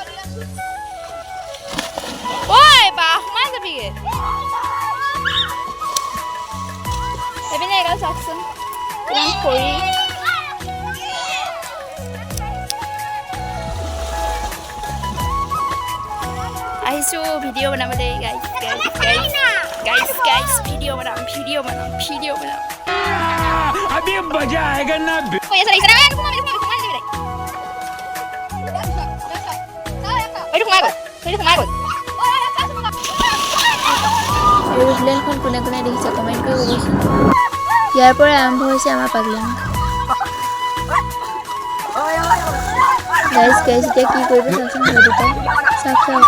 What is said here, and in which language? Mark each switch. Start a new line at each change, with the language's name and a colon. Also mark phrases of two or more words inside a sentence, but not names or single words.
Assamese: ঐ বা সোমাই যাবিগে সেইপিনে এগাল চাওকচোন কিমান খৰি আহিছোঁ ভিডিঅ' বনাবলৈ গাইছ ভিডিঅ' বনাম
Hindi: अभी मजा आएगा ना
Assamese: এৰোপ্লেনখন কোনে দেখিছে কমেণ্ট কৰি ক'বচোন ইয়াৰ পৰা আৰম্ভ হৈছে আমাৰ পাগলামি গাইছ এতিয়া কি কৰিব চাওকচোন চাওক